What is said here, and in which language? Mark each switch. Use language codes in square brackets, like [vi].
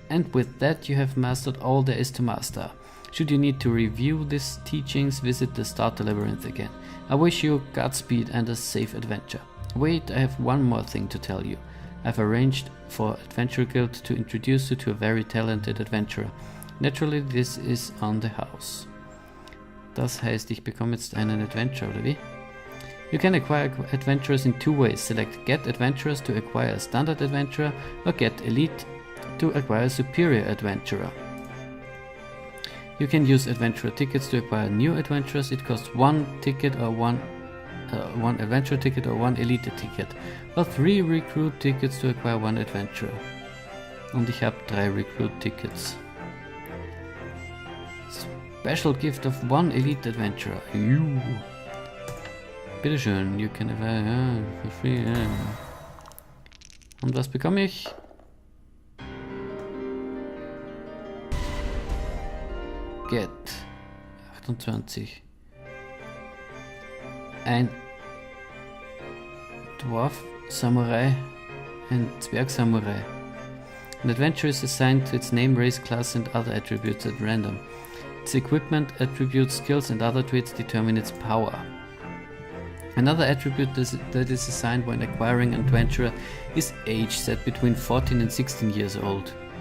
[en] And with that you have mastered all there is to master. Should you need to review these teachings, visit the starter labyrinth again. I wish you Godspeed and a safe adventure. Wait, I have one more thing to tell you. I've arranged for Adventure Guild to introduce you to a very talented adventurer. Naturally, this is on the house. [de] Das heißt, ich bekomme jetzt einen Adventurer, oder wie? [en] You can acquire adventurers in two ways. Select Get Adventurers to acquire a standard adventurer, or Get Elite to acquire a superior adventurer. You can use adventurer tickets to acquire new adventurers. It costs one ticket or one adventure ticket or one elite ticket, or 3 recruit tickets to acquire one adventurer. [de] Und ich habe 3 recruit tickets. [en] Special gift of 1 elite adventurer. Bitteschön, you can acquire for free. [de] Und was bekomme ich? [en] Get 28. [de] Ein Dwarf Samurai, ein Zwerg Samurai. [en] An adventure is assigned to its name, race, class and other attributes at random. Its equipment, attributes, skills and other traits determine its power. Another attribute that is assigned when acquiring an adventurer is age, set between 14 and 16 years old.